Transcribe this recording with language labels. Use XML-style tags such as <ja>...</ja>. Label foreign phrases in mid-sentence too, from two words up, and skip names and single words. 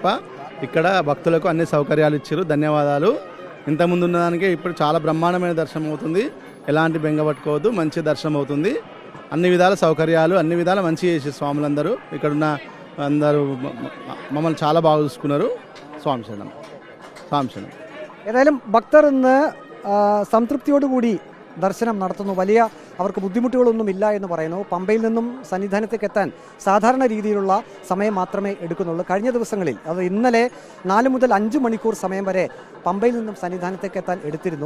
<te>ఇక్కడ భక్తులకు అన్ని సౌకర్యాలు ఇచ్చారు. ధన్యవాదాలు. ఇంతకుముందు ఉన్నదానికి ఇప్పుడు చాలా బ్రహ్మాండమైన దర్శనం అవుతుంది. ఎలాంటి బెంగ పట్టుకోవద్దు, మంచి దర్శనం అవుతుంది. అన్ని విధాల సౌకర్యాలు, అన్ని విధాల మంచి చేసే స్వాములందరూ ఇక్కడున్న అందరూ మమ్మల్ని చాలా బాగా చూసుకున్నారు. స్వామి శరణం.</te> <ml>ഏതായാലും ഭക്തർ ഇന്ന് സംതൃപ്തിയോടുകൂടി ദർശനം നടത്തുന്നു. വലിയ അവർക്ക് ബുദ്ധിമുട്ടുകളൊന്നും ഇല്ല എന്ന് പറയുന്നു. പമ്പയിൽ നിന്നും സന്നിധാനത്തേക്ക് എത്താൻ സാധാരണ രീതിയിലുള്ള സമയം മാത്രമേ എടുക്കുന്നുള്ളൂ. കഴിഞ്ഞ ദിവസങ്ങളിൽ അത് ഇന്നലെ 4 മുതൽ 5 മണിക്കൂർ സമയം വരെ പമ്പയിൽ നിന്നും സന്നിധാനത്തേക്ക് എത്താൻ എടുത്തിരുന്നു.</ml>